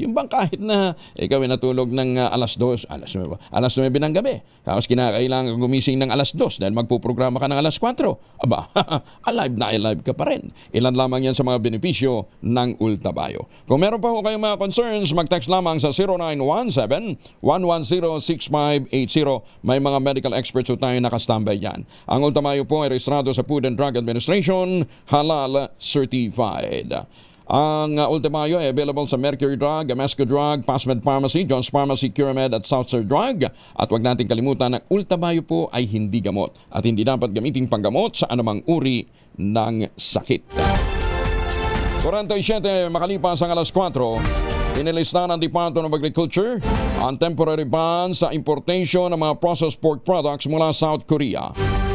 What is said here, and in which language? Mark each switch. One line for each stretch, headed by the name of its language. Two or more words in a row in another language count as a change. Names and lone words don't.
Filipino: Yung bang kahit na ikaw ay natulog ng alas 9 ng gabi, tapos kinakailangan gumising ng alas 2 dahil magpuprograma ka ng alas 4, aba, alive ka pa rin. Ilan lamang yan sa mga benepisyo ng ultabayo. Kung meron pa ho kayong mga concerns, mag-text lamang sa 0917-110-6580. May mga
English: medical experts
Filipino: ho tayo nakastambay yan. Ang ultabayo po ay rehistrado sa Food and Drug Administration,
English: halal certified.
Filipino: Ang ultimayo ay available sa Mercury Drug, Amesco Drug, Pasmed Pharmacy, John's Pharmacy, Curamed at Southside Drug. At huwag natin kalimutan na ultimayo po ay hindi gamot at hindi dapat gamitin panggamot sa anumang uri ng sakit. 47 makalipas ang alas 4, inilista ng Department of Agriculture ang
English: temporary ban
Filipino: sa importation ng mga
English: processed pork products
Filipino: mula South Korea.